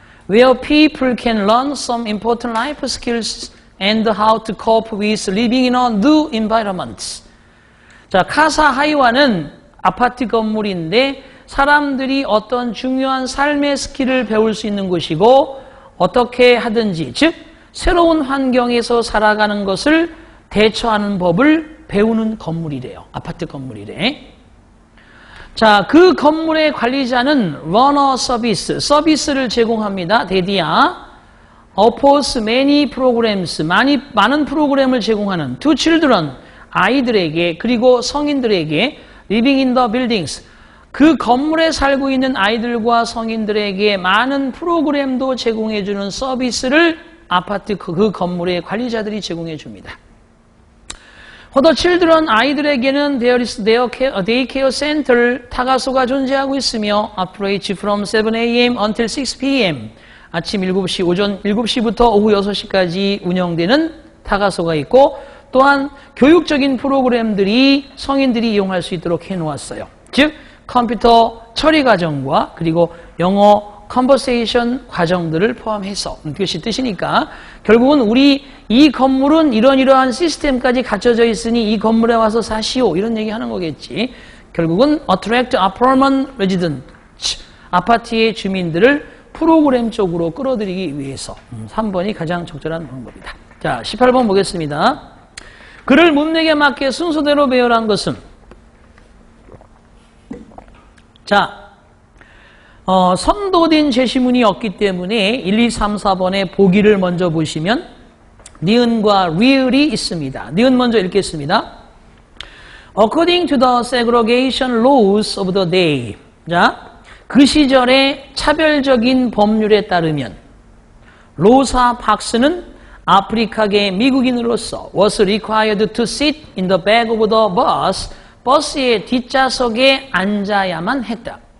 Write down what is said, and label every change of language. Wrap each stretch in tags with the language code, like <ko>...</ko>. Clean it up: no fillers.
<en>Where people can learn some important life skills and how to cope with living in a new environment.</en> <ko>자, 하이와는 아파트 건물인데 사람들이 어떤 중요한 삶의 스킬을 배울 수 있는 곳이고 어떻게 하든지, 즉 새로운 환경에서 살아가는 것을 대처하는 법을 배우는 건물이래요. 아파트 건물이래. 자, 그 건물의 관리자는 러너 서비스를 제공합니다. 대디야.</ko> <en>offers many programs,</en> <ko>많은 프로그램을 제공하는</ko> <en>to children,</en> <ko>아이들에게 그리고 성인들에게</ko> <en>living in the buildings,</en> <ko>그 건물에 살고 있는 아이들과 성인들에게 많은 프로그램도 제공해주는 서비스를 아파트 그 건물의 관리자들이 제공해 줍니다.</ko> <en>For the children,</en> <ko>아이들에게는</ko> <en>there is daycare center,</en> <ko>타가소가 존재하고 있으며</ko> <en>operates from 7 a.m. until 6 p.m.</en> <ko>아침 7시, 오전 7시부터 오후 6시까지 운영되는 타가소가 있고 또한 교육적인 프로그램들이 성인들이 이용할 수 있도록 해놓았어요. 즉 컴퓨터 처리 과정과 그리고 영어 컨버세이션 과정들을 포함해서 그것이 뜻이니까 결국은 우리 이 건물은 이러한 시스템까지 갖춰져 있으니 이 건물에 와서 사시오 이런 얘기 하는 거겠지. 결국은</ko> <en>attract apartment resident,</en> <ko>아파트의 주민들을 프로그램 쪽으로 끌어들이기 위해서 3번이 가장 적절한 방법이다. 자, 18번 보겠습니다. 그를 문맥에 맞게 순서대로 배열한 것은 자, 선도된 제시문이 없기 때문에 1, 2, 3, 4번의 보기를 먼저 보시면 니은과 real이 있습니다. 니은 먼저 읽겠습니다.</ko> <en>According to the segregation laws of the day.</en> <ko>자, 그 시절의 차별적인 법률에 따르면 로사 박스는 아프리카계 미국인으로서</ko> <en>was required to sit in the back of the bus,</en> <ko>버스의 뒷좌석에 앉아야만 했다.</ko>